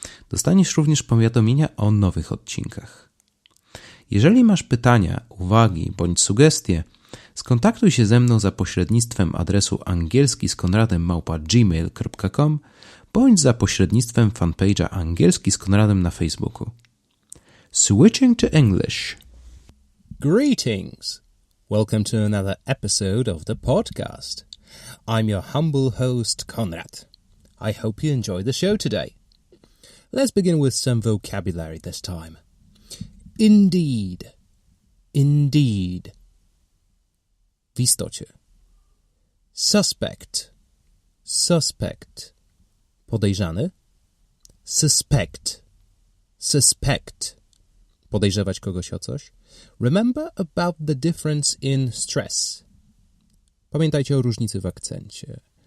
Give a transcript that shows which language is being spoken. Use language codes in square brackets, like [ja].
[pl] Dostaniesz również powiadomienia o nowych odcinkach. Jeżeli masz pytania, uwagi bądź sugestie, skontaktuj się ze mną za pośrednictwem adresu angielskiskonradem@gmail.com bądź za pośrednictwem fanpage'a Angielski z Konradem na Facebooku. [en] Switching to English. Greetings! Welcome to another episode of the podcast. I'm your humble host, Konrad. I hope you enjoy the show today. Let's begin with some vocabulary this time. Indeed. Indeed. [pl] W istocie. [en] Suspect. Suspect. [pl] Podejrzany. [en] Suspect. Suspect. [pl] Podejrzewać kogoś o coś. [en] Remember about the difference in stress. [pl] Pamiętajcie o różnicy w akcencie.